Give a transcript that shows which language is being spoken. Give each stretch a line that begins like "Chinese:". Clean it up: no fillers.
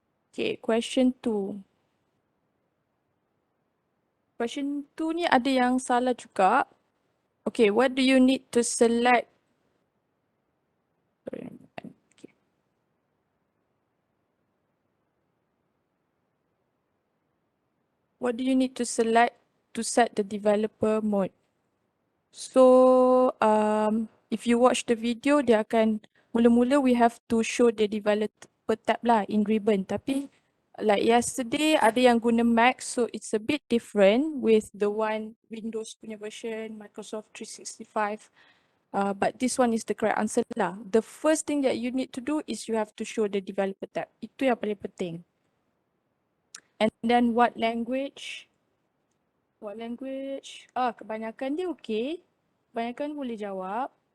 English: Okay, question 2.
Malay: Question 2 ni ada yang salah juga.
English: Okay, what do you need to select? Okay. What do you need to select to set the developer mode? So, if you watch the video,
Malay: dia akan mula-mula
English: we have to show the developer tab lah in ribbon.
Malay: Tapi
English: like yesterday
Malay: ada yang guna
English: Mac, so it's a bit different with the one Windows
Malay: punya
English: version, Microsoft 365. But this one is the correct answer lah. The first thing that you need to do is you have to show the developer tab.
Malay: Itu yang paling penting.
English: And then what language? What language?
Malay: Kebanyakan dia okay. Kebanyakan boleh jawab.